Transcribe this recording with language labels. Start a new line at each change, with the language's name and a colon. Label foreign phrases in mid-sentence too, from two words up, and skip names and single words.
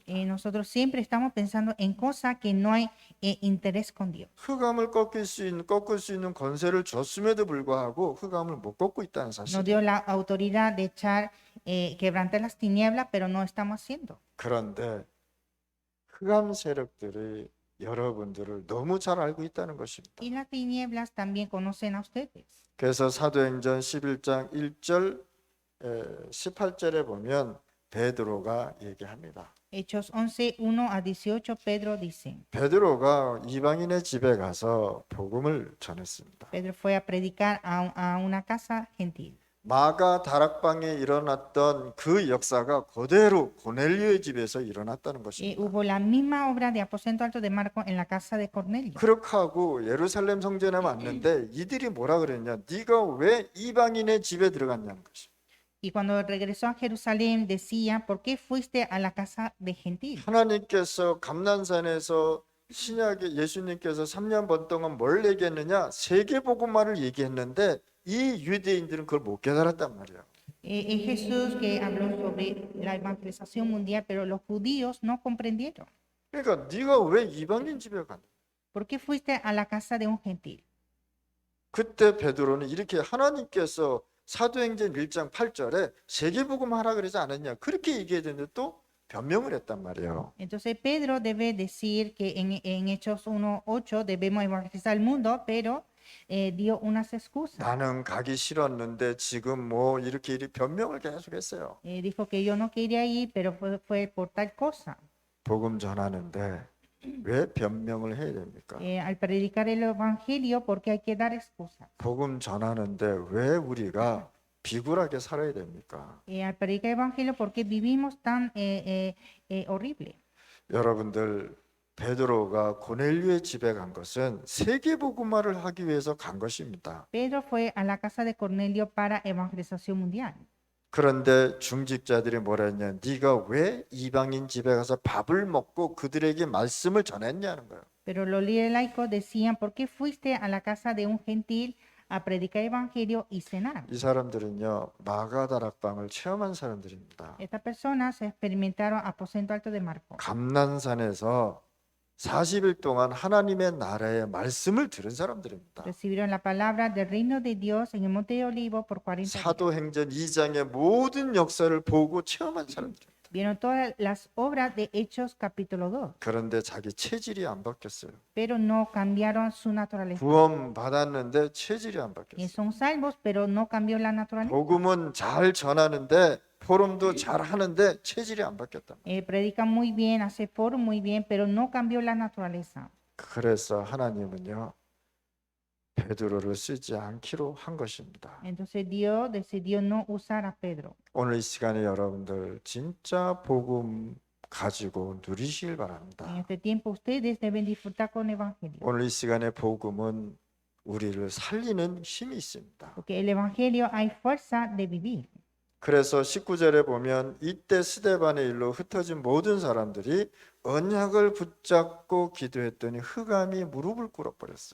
Spanish: Nosotros siempre estamos pensando en cosas que no hay interés con Dios.
Korean: 흑암을 꺾을 수 있는 권세를 줬음에도 불구하고 흑암을 못 꺾고 있다는 사실.
Spanish: Nos dio la autoridad de echar, quebrantar las tinieblas, pero no estamos haciendo.
Korean: 그런데 흑암 세력들이 여러분들을 너무 잘 알고 있다는 것입니다.
Spanish: Y las tinieblas también conocen a ustedes.
Korean: 그래서 사도행전 11장 1절 18절에 보면 베드로가 얘기합니다.
Spanish: Hechos 11, 1 a 18, Pedro dice,
Korean: 베드로가 이방인의 집에 가서 복음을 전했습니다.
Spanish: Pedro fue a predicar a una casa gentil.
Korean: 마가 다락방에 일어났던 그 역사가 그대로 고넬료의 집에서 일어났다는 것입니다.
Spanish: Hubo la misma obra de aposento alto de Marco en la casa de Cornelio.
Korean: 그렇게 하고 예루살렘 성전에 왔는데 이들이 뭐라 그랬냐? 네가 왜 이방인의 집에 들어갔냐는 것입니다.
Spanish: Y cuando regresó a Jerusalén decía, ¿por qué fuiste a la casa de gentil?
Korean: 하나님께서 감난산에서 신약에 예수님께서 3년 반 동안 뭘 얘기했느냐? 세계복음화를 얘기했는데 이 유대인들은 그걸 못 깨달았단 말이에요.
Spanish: Es Jesús que habló sobre la evangelización mundial, pero los judíos no comprendieron.
Korean: 그러니까 네가 왜 이방인 집에 가냐?
Spanish: ¿Por qué fuiste a la casa de un gentil?
Korean: 그때 베드로는 이렇게 하나님께서 사도행전 1장 8절에 세계복음 하라 그러지 않았냐? 그렇게 얘기했는데 또 변명을 했단 말이에요.
Spanish: Entonces Pedro debe decir que en Hechos 1:8 debemos evangelizar al mundo, pero dio unas excusas.
Korean: 나는 가기 싫었는데 지금 뭐 이렇게 변명을 계속했어요.
Spanish: Dijo que yo no quería ir, pero fue por tal cosa.
Korean: 복음 전하는데 왜 변명을 해야 됩니까?
Spanish: Al predicar el evangelio, ¿por qué hay que dar excusas?
Korean: 복음 전하는데 왜 우리가 비굴하게 살아야 됩니까?
Spanish: Al predicar el evangelio, ¿por qué vivimos tan horrible?
Korean: 여러분들 베드로가 고넬료의 집에 간 것은 세계복음화를 하기 위해서 간 것입니다.
Spanish: Pedro fue a la casa de Cornelio para evangelización mundial.
Korean: 그런데 중직자들이 뭐라 했냐? 네가 왜 이방인 집에 가서 밥을 먹고 그들에게 말씀을 전했냐는 거예요.
Spanish: Pero los líderes laicos decían, ¿por qué fuiste a la casa de un gentil a predicar el evangelio y cenar?
Korean: 이 사람들은요 마가다락방을 체험한 사람들입니다.
Spanish: Estas personas experimentaron aposento alto de Marcos.
Korean: 감난산에서 40일 동안 하나님의 나라의 말씀을 들은 사람들입니다.
Spanish: Recibieron la palabra del reino de Dios en el monte de Olivo por 40 días.
Korean: 사도행전 2장의 모든 역사를 보고 체험한 사람들입니다.
Spanish: Vieron todas las obras de Hechos capítulo 2,
Korean: 그런데 자기 체질이 안 바뀌었어요.
Spanish: pero no cambiaron su naturaleza.
Korean: 구원 받았는데 체질이 안 바뀌었어요.
Spanish: Son salvos, pero no cambió la naturaleza.
Korean: 복음은 잘 전하는데 포럼도 잘 하는데 체질이 안 바뀌었다.
Spanish: Predican muy bien, hace foro muy bien, pero no cambió la naturaleza.
Korean: 그래서 하나님은요 베드로를 쓰지 않기로 한 것입니다.
Spanish: Entonces Dios decidió no usar a Pedro.
Korean: 오늘 이 시간에 여러분들 진짜 복음 가지고 누리시길
Spanish: En
Korean: 바랍니다.
Spanish: este tiempo ustedes deben disfrutar con el evangelio,
Korean: 오늘 이 시간에 복음은 우리를 살리는 힘이 있습니다.
Spanish: porque el evangelio hay fuerza de vivir.
Korean: 그래서 19절에 보면 이때 스데반의 일로 흩어진 모든 사람들이 언약을 붙잡고 기도했더니 흑암이 무릎을 꿇어버렸어요.